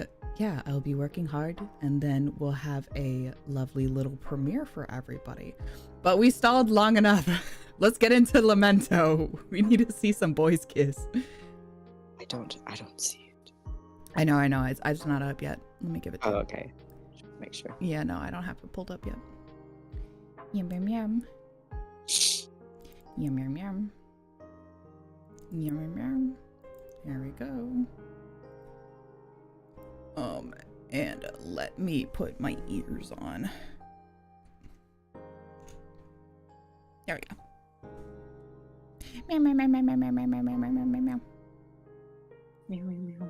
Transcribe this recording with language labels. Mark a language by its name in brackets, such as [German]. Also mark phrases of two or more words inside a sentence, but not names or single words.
[English] And yeah, I'll be working hard, and then we'll have a lovely little premiere for everybody. But we stalled long enough. Let's get into Lamento. We need to see some boys kiss. I don't see it. I know. It's not up yet. Let me give it to you. Oh, okay. Make sure. Yeah, no, I don't have it pulled up yet. Yum, yum, yum. Yum, yum, yum. Yum, yum, yum. There we go. And let me put my ears on. There we go. Meow, meow, meow, meow, meow, meow, meow, meow, meow, meow, meow, meow. Meow, meow, meow.